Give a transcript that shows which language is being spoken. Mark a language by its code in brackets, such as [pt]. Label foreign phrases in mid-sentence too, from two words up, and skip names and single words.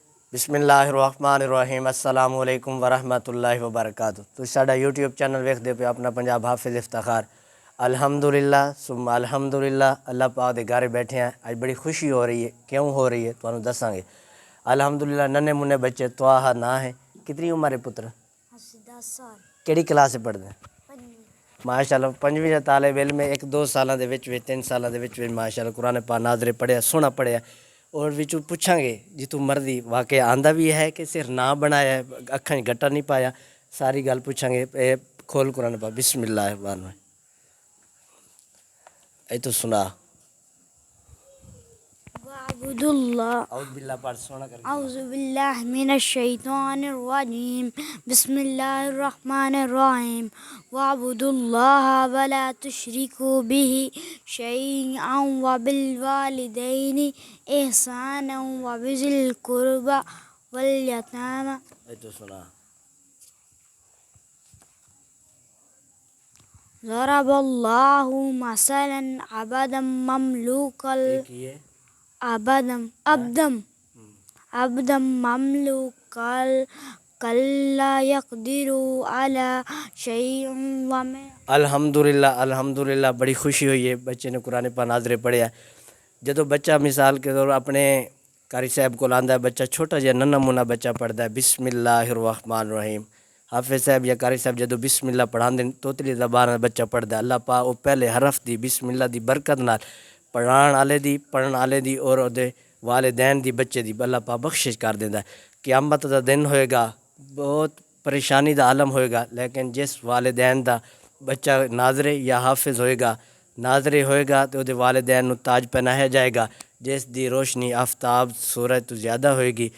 [ar] بسم اللہ الرحمن الرحیم السلام علیکم ورحمۃ اللہ وبرکاتہ۔ [pa] تو ساڈا یوٹیوب چینل ویکھدے پے اپنا پنجاب حافظ افتخار۔ [ar] الحمدللہ ثم الحمدللہ، [pa] اللہ پاک دے گھر بیٹھے ہیں۔ اج بڑی خوشی ہو رہی ہے، کیوں ہو رہی ہے تانوں دساں گے۔ الحمدللہ ننے منے بچے طاہا نا ہے۔ کتنی عمر ہے پتر؟ 10 سال۔ کیڑی کلاس پڑھدے ہیں؟ ماشاءاللہ پنجویں طالب علم ہے۔ 1-2 سالاں دے وچ 3 سالاں دے وچ ماشاءاللہ قرآن پاک ناظرے پڑھیا، سونا پڑھیا۔ اور وچوں پوچھاں گے جتوں مرضی واقعہ آندا بھی ہے کہ صرف نام بنایا ہے، اکھاں گٹا نہیں پایا، ساری گل پوچھاں گے۔ اے کھول قرآن پاک، [ar] بسم اللہ الرحمن الرحیم۔ [pa] اے تو سنا [ar] وَاعْبُدُوا اللَّهَ اعوذ باللہ [pa] پڑھ سونا کر کے۔ [ar] اعوذ باللہ من الشیطان الرجیم بسم اللہ الرحمن الرحیم وَاعْبُدُوا اللَّهَ وَلَا تُشْرِكُوا بِهِ شَيْئًا وَبِالْوَالِدَيْنِ إِحْسَانًا وَبِذِي الْقُرْبَى وَالْيَتَامَى۔ [pa] اے تو سنا [ar] ضرب اللہ مثلا عبدا مملوکا عبدا مملوکا کلا یقدر علی شیء ومن۔ [pa] الحمدللہ بڑی خوشی ہوئی ہے بچے نے قرآن پاک ناظرے پڑھیا۔ جدوں بچہ مثال کے طور اپنے قاری صاحب کو آندا ہے، بچہ چھوٹا جہا ننھا منھا بچہ پڑھدا ہے [ar] بسم اللہ الرحمن الرحیم۔ [pa] حافظ صاحب یا قاری صاحب جدوں بسم اللہ پڑھاندے توتلی زبان نال بچہ پڑھدا ہے، اللہ پاک او پہلے حرف دی بسم اللہ دی برکت نال پڑھان والے دی اور دے والدین دی بچے دی اللہ پاک بخشش کر دیندا ہے۔ قیامت دا دن ہوئے گا، بہت پریشانی دا عالم ہوئے گا، لیکن جس والدین دا بچہ ناظرے یا حافظ ہوئے گا، ناظرے ہوئے گا تو دے والدین نو تاج پہنایا جائے گا جس دی روشنی آفتاب سورج تو زیادہ ہوئے گی۔